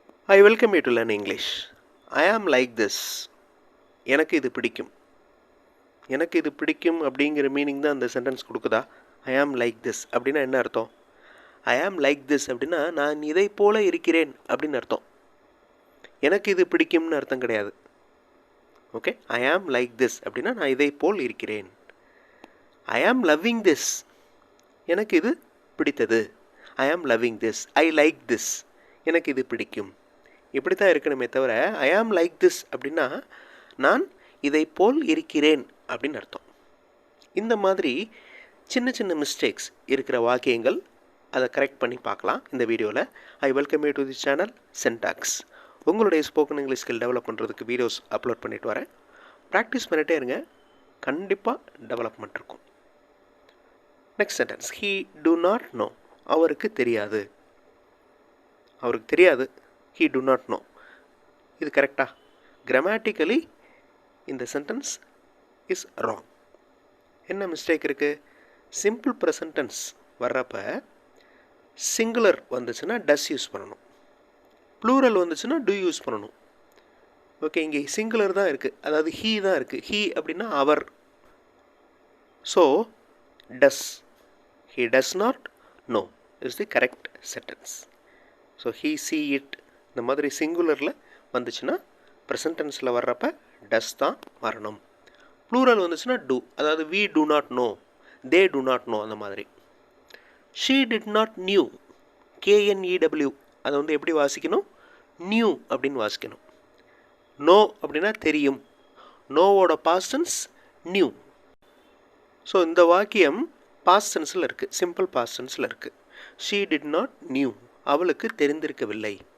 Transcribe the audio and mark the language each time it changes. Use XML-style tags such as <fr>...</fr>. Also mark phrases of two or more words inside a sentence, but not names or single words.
<en>I welcome you to learn English. I am like this.</en> <ta>எனக்கு இது பிடிக்கும். எனக்கு இது பிடிக்கும் அப்படிங்கிற மீனிங் தான் அந்த சென்டென்ஸ் கொடுக்குதா?</ta> <en>I am like this</en> <ta>அப்படின்னா என்ன அர்த்தம்?</ta> <en>I am like this</en> <ta>அப்படின்னா நான் இதை போல இருக்கிறேன் அப்படின்னு அர்த்தம். எனக்கு இது பிடிக்கும்னு அர்த்தம் கிடையாது. ஓகே,</ta> <en>I am like this</en> <ta>அப்படின்னா நான் இதை போல் இருக்கிறேன்.</ta> <en>I am loving this.</en> <ta>எனக்கு இது பிடித்தது.</ta> <en>I am loving this. I like this.</en> <ta>எனக்கு இது பிடிக்கும். இப்படி தான் இருக்கணுமே தவிர</ta> <en>I am like this</en> <ta>அப்படின்னா நான் இதை போல் இருக்கிறேன் அப்படின்னு அர்த்தம். இந்த மாதிரி சின்ன சின்ன மிஸ்டேக்ஸ் இருக்கிற வாக்கியங்கள் அதை கரெக்ட் பண்ணி பார்க்கலாம் இந்த வீடியோவில்.</ta> <en>I welcome you to the channel Sentax.</en> <ta>உங்களுடைய</ta> <en>spoken English skill develop</en> <ta>பண்ணுறதுக்கு</ta> <en>videos upload</en> <ta>பண்ணிட்டு வரேன். ப்ராக்டிஸ் பண்ணிகிட்டே இருங்க, கண்டிப்பாக டெவலப்மெண்ட் இருக்கும்.</ta> <en>next sentence, he do not know.</en> <ta>அவருக்கு தெரியாது. அவருக்கு தெரியாது.</ta> <en>He do not know.</en> <ta>இது கரெக்டா?</ta> <en>கிராமட்டிக்கலி இந்த sentence is wrong.</en> <ta>என்ன மிஸ்டேக் இருக்குது?</ta> <en>simple present tense</en> <ta>வர்றப்ப சிங்குலர் வந்துச்சுன்னா</ta> <en>does use</en> <ta>பண்ணணும், ப்ளூரல் வந்துச்சுன்னா</ta> <en>do use</en> <ta>பண்ணணும். ஓகே, இங்கே சிங்குலர் தான் இருக்குது, அதாவது ஹீ தான் இருக்குது.</ta> <en>ஹீ</en> <ta>அப்படின்னா அவர்.</ta> <en>So does, he does not know is the correct sentence. So he see it</en> <ta>இந்த மாதிரி சிங்குலரில் வந்துச்சுன்னா ப்ரெசன்ட் டென்ஸில் வர்றப்ப டஸ் தான் வரணும். ப்ளூரல் வந்துச்சுன்னா டு, அதாவது</ta> <en>we do not know, they do not know</en> <ta>அந்த மாதிரி.</ta> <en>She did not knew, KNEW,</en> <ta>அதை வந்து எப்படி வாசிக்கணும்? நியூ அப்படின்னு வாசிக்கணும். நோ அப்படின்னா தெரியும். நோவோட</ta> <en>past tense</en> <ta>நியூ. ஸோ இந்த வாக்கியம் பாஸ்ட் டென்ஸில் இருக்குது,</ta> <en>simple past</en> <ta>டென்ஸில் இருக்குது.</ta> <en>She did not knew,</en> <ta>அவளுக்கு தெரிந்திருக்கவில்லை.</ta>